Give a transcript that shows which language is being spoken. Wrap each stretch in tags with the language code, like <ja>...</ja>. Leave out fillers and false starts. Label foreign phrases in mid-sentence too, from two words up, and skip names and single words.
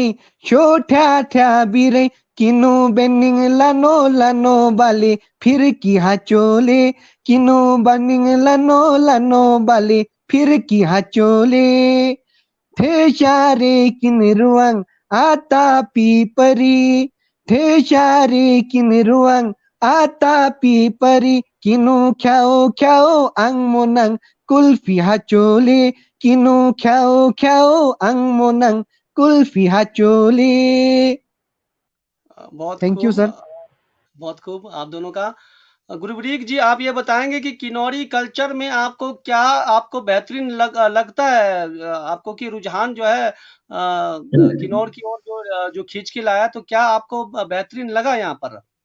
<kfk>शो ठा ठा भी रे किनु बेनिंग लानो लानो बाले फिर की चोले किनु बनिंग लानो लानो बाले फिर की चोले थे शारे किन रुआंग आता पी परी थे शारे किन रुआंग आता पी परी किनु ख्याओ ख्याओ आंग मोनंग कुल्फी चोले किनु ख्याओ ख्याओ आंग मोनंग कुल्फी चोले।</kfk> <hi>बहुत</hi> <en>thank you</en> <hi>खूब, सर। बहुत खूब आप दोनों का। गुरप्रीत जी, आप ये बताएंगे कि किन्नौरी कल्चर में आपको क्या, आपको बेहतरीन लगता है? आपको कि रुझान जो है किन्नौर की ओर जो खींच के लाया, तो क्या आपको बेहतरीन लगा यहाँ पर?</hi>